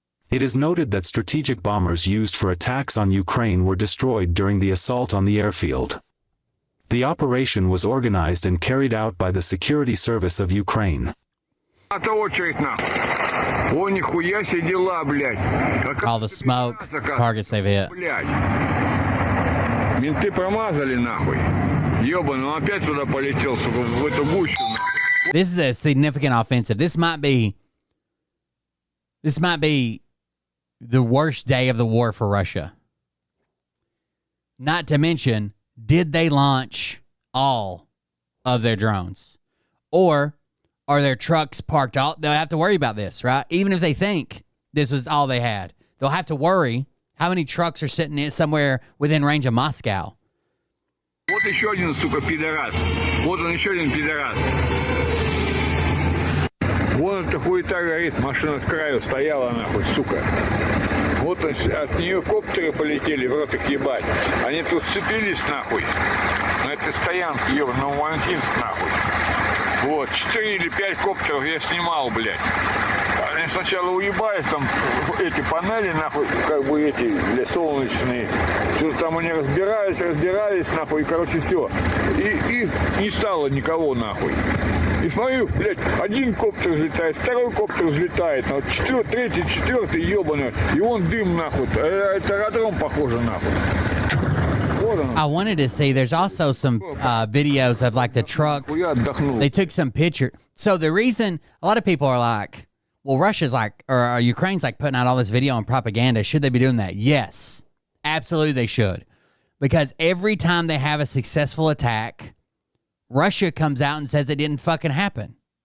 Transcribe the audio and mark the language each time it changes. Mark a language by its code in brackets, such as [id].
[en] It is noted that strategic bombers used for attacks on Ukraine were destroyed during the assault on the airfield. The operation was organized and carried out by the Security Service of Ukraine. All the smoke, targets they've hit. [ru] Менты промазали нахуй. Ёбаный, он опять туда полетел, сука, в эту гущу нахуй. [en] This is a significant offensive. This might be the worst day of the war for Russia. Not to mention, did they launch all of their drones? Or are their trucks parked all? They'll have to worry about this, right? Even if they think this was all they had, they'll have to worry how many trucks are sitting in somewhere within range of Moscow. [ru] Вот еще один, сука, пидорас. Вот он еще один пидорас. Вон эта хуета горит, машина с краю стояла нахуй, сука. Вот от нее коптеры полетели, в рот их ебать. Они тут сцепились нахуй. На этой стоянке, ебаный, на Валентинск нахуй. Вот, 4 или 5 коптеров я снимал, блядь. Они сначала уебались, там эти панели, нахуй, как бы эти, для солнечные. Что-то там они разбирались, нахуй, и, короче, все. И не стало никого, нахуй. И смотрю, блядь, один коптер взлетает, второй коптер взлетает, третий, четвертый, ебаный. И вон дым, нахуй. Это аэродром похоже, нахуй. [en] I wanted to see, there's also some videos of like the truck. They took some picture. So the reason a lot of people are like, well, Russia's like, or Ukraine's like putting out all this video and propaganda. Should they be doing that? Yes, absolutely they should. Because every time they have a successful attack, Russia comes out and says it didn't fucking happen.